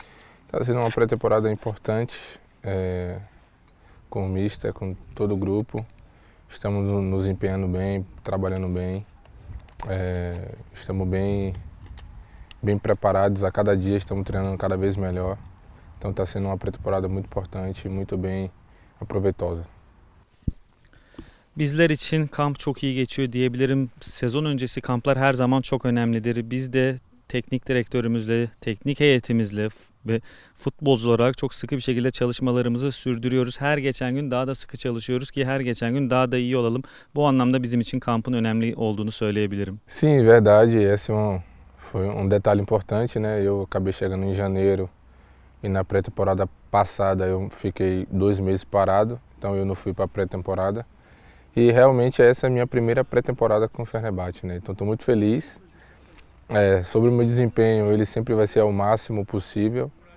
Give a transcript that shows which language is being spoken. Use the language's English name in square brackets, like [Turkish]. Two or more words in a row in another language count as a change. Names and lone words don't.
[Portuguese] Está sendo uma pré-temporada importante, com o mister, com todo o grupo. Estamos nos empenhando bem, trabalhando bem. Estamos bem preparados, a cada dia estamos treinando cada vez melhor. Então está sendo uma pré-temporada muito importante, muito bem proveitosa. [Turkish] Bizler için kamp çok iyi geçiyor diyebilirim. Sezon öncesi kamplar her zaman çok önemlidir. Biz de teknik direktörümüzle, teknik heyetimizle ve futbolcular olarak çok sıkı bir şekilde çalışmalarımızı sürdürüyoruz. Her geçen gün daha da sıkı çalışıyoruz ki her geçen gün daha da iyi olalım. Bu anlamda bizim için kampın önemli olduğunu söyleyebilirim. [Portuguese] Sim, verdade. Esse foi detalhe importante, né? Eu acabei chegando em janeiro e na pré-temporada passada eu fiquei 2 meses parado, então eu não fui para a pré-temporada. E realmente essa é a minha primeira pré-temporada com o Fenerbahçe, né? Então estou muito feliz. Sobre o meu desempenho, ele sempre vai ser ao máximo possível.